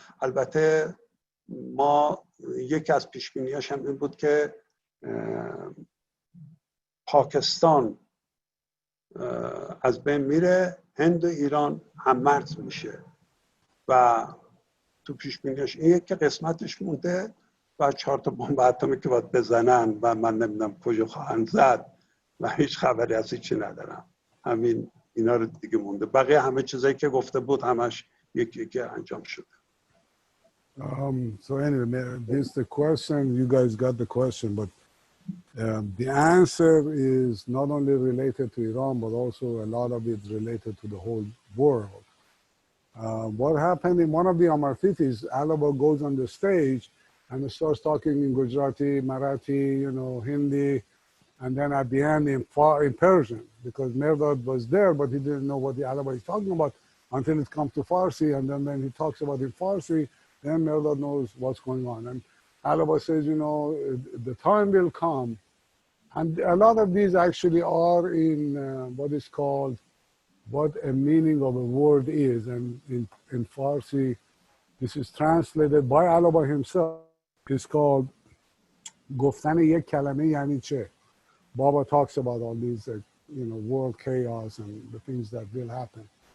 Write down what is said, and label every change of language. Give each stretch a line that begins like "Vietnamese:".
Persian: البته ما یکی از پیش بینیاش هم این بود که پاکستان از بین میره، هند و ایران هم مرز میشه و تو پیش بینیاش این یک قسمتش مونده و 4 تا بمب اتمی که باید بزنن و من نمیدونم کجا خواهند زد و هیچ خبری از هیچی ندارم. همین اینا رو دیگه مونده، بقیه همه چیزایی که گفته بود همش یکی انجام شده.
English: So anyway, this is the question. You guys got the question, but the answer is not only related to Iran, but also a lot of it related to the whole world. What happened in one of the Amartitis, Alaba goes on the stage and starts talking in Gujarati, Marathi, Hindi, and then at the end in Persian, because Mehrdad was there, but he didn't know what the Alaba is talking about until it comes to Farsi, and then when he talks about in Farsi, then Mehrdad knows what's going on. And Alaba says, the time will come. And a lot of these actually are in what is called what a meaning of a word is. And in Farsi, this is translated by Alaba himself. It's called
Persian: گفتن یک کلمه یعنی چه.
English: Baba talks about all these, world chaos and the things that will happen.